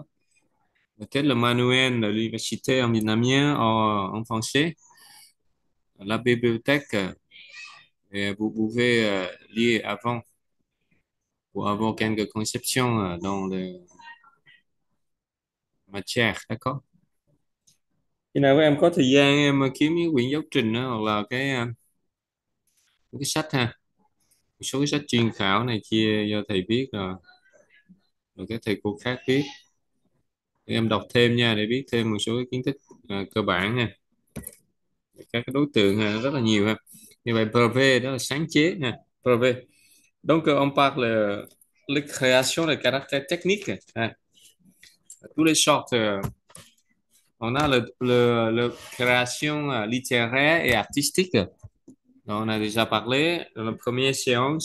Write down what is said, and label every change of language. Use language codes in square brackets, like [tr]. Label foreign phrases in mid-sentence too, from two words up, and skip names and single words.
[fr] Peut-être le manuel de l'université en vietnamien en français, la bibliothèque, et vous pouvez lire avant pour avoir quelques conceptions dans la matière, d'accord? [vi] Khi nào các em có thời gian em kiếm những quyển giáo trình đó, hoặc là cái sách ha, một số cái sách chuyên khảo này kia do thầy viết rồi các thầy cô khác viết. Em đọc thêm nha để biết thêm một số cái kiến thức cơ bản nha. Các cái đối tượng rất là nhiều ha. Như vậy brevet đó là sáng chế nha, brevet. [fr] Donc on parle de création de caractère technique. Tous les sortes. On a le création littéraire et artistique. Donc, on a déjà parlé dans la première séance.